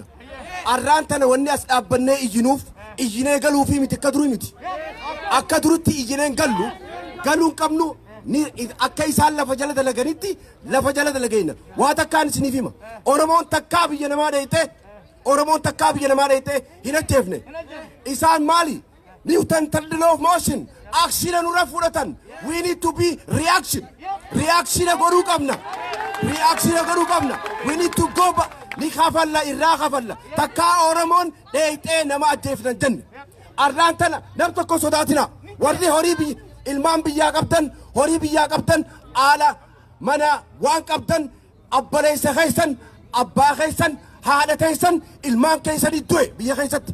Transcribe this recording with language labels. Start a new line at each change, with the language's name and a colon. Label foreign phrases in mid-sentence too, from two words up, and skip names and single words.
Oromo: Arraan tana wanni as dhaabbannee iyyinuuf iyyinee galuufi miti akka durii miti. Akka duritti iyyineen galuun qabnu ni akka isaan lafa jala dalaganitti lafa jala dalagayna. Waa takkaan isiniif hima. Oromoon takkaa biyya namaa dheeyte hin ajjeefne. Isaan maali?
English: Newton third law of motion.
Oromo: Action nurra fudhatan.
English: We need to be reaction.
Oromo: Reaction godhuu qabna.
English: We need to go back.
Oromo: Ni khafalla irraa khafalla. Takkaa Oromoon dheeytee nama ajjeefnan jenne. Arraan tana nam tokko sodaatina. Warri horii ilmaan biyyaa qabdan, horii biyyaa qabdan, aala mana waan qabdan, abbaleessa keessan, abbaa keessan, haadha keessan, ilmaan keessanii du'e biyya keessatti.